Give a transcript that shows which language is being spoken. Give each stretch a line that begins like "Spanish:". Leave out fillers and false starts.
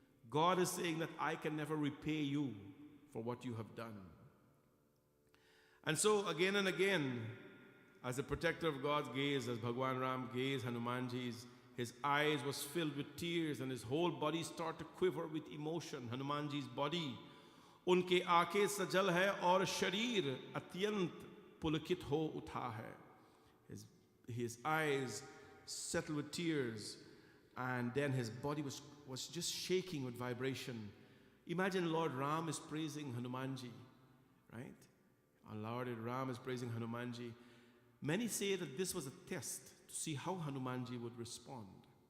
English: God is saying that I can never repay you for what you have done. And so again and again, as the protector of God's gaze, as Bhagwan Ram gazed Hanumanji's, his eyes was filled with tears and his whole body started to quiver with emotion. Hanumanji's body,
Hindi: उनके आंखें सजल है और शरीर अत्यंत पुलकित हो उठा है.
English: His eyes settled with tears, and then his body was just shaking with vibration. Imagine Lord Ram is praising Hanumanji, right? Our Lord Ram is praising Hanumanji. Many say that this was a test to see how Hanumanji would respond.